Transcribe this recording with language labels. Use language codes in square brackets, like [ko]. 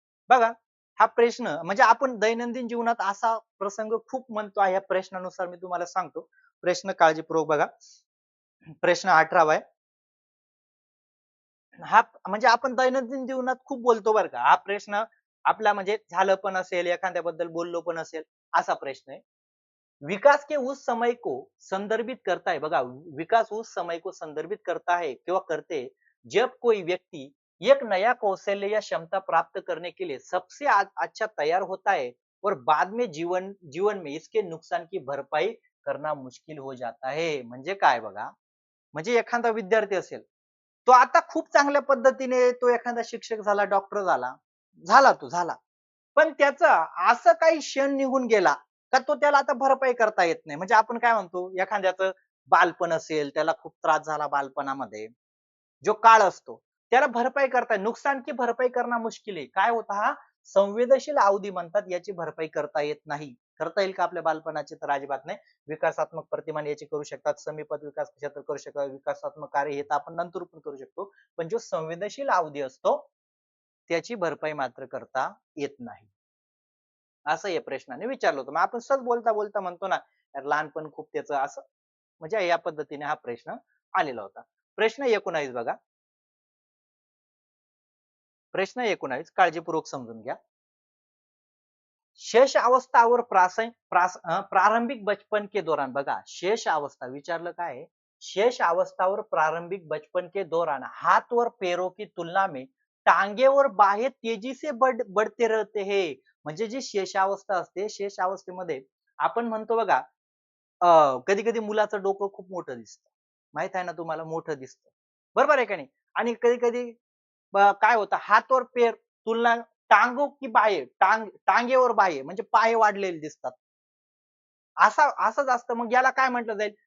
[mr] बघा, हा प्रश्न म्हणजे आपण दैनंदिन जीवनात असा प्रसंग खूप म्हणतो आहे. या प्रश्नानुसार मी तुम्हाला सांगतो. प्रश्न काळजीपूर्वक बघा. प्रश्न 18 आहे. हा म्हणजे आपण दैनंदिन जीवनात खूप बोलतो बरं का. हा प्रश्न आपला म्हणजे झालं पण असेल, एखाद्याबद्दल बोललो पण असेल, असा प्रश्न आहे. [hi] विकास के उस समय को संदर्भित करता है, [mr] बघा, [hi] विकास उस समय को संदर्भित करता है किंवा करते हैं, जब कोई व्यक्ति एक नया कौशल्य या क्षमता प्राप्त करने के लिए सबसे अच्छा तैयार होता है और बाद में जीवन जीवन में इसके नुकसान की भरपाई करना मुश्किल हो जाता है. [mr] म्हणजे काय बघा, म्हणजे एखादा विद्यार्थी असेल, तो आता खूप चांगल्या पद्धतीने तो एखादा शिक्षक झाला, डॉक्टर झाला, झाला. पण त्याचा असं काही क्षण निघून गेला का तो त्याला आता भरपाई करता येत नाही. म्हणजे आपण काय म्हणतो, एखाद्याचं बालपण असेल, त्याला खूप त्रास झाला बालपणामध्ये, जो काळ असतो, त्याला भरपाई करता [hi] नुकसान की भरपाई [mr] करणं मुश्किल आहे. काय होतं, हा संवेदनशील अवधी म्हणतात, याची भरपाई करता येत नाही. करता येईल का आपल्या बालपणाची? तर अजिबात नाही. विकासात्मक प्रतिमान याची करू शकतात, समीपत विकास क्षेत्र करू शकतात, विकासात्मक कार्य हे तर आपण नंतर पण करू शकतो. पण जो संवेदनशील अवधी असतो, त्याची भरपाई मात्र करता येत नाही. असं या प्रश्नाने विचारलं होतं. मग आपण सहज बोलता बोलता म्हणतो ना, यार लहानपण खूप त्याचं असं, म्हणजे या पद्धतीने हा प्रश्न आलेला होता. प्रश्न 19 बघा. प्रश्न 19 काळजीपूर्वक समजून घ्या. [hi] शेष अवस्था और प्रारंभिक बचपन के दौरान, बघा, शेष अवस्था [mr] विचारलं काय आहे? [hi] शेष अवस्था और प्रारंभिक बचपन के दौरान हाथ और पैरों की तुलना में टांगे और बाहें तेजी से बढ़ते रहते हैं. [mr] म्हणजे जी शेषावस्था असते, शेषावस्थेमध्ये आपण म्हणतो बघा, कधी कधी मुलाचं डोकं खूप मोठं दिसतं. माहित आहे ना तुम्हाला, मोठं दिसतं. बरोबर आहे का नाही? आणि कधी कधी काय होतं, [hi] हात और पैर तुलना, [mr] टांगो की बाहे, टांगेवर बाहे म्हणजे पाय वाढलेले दिसतात. असंच असतं. मग याला काय म्हटलं जाईल?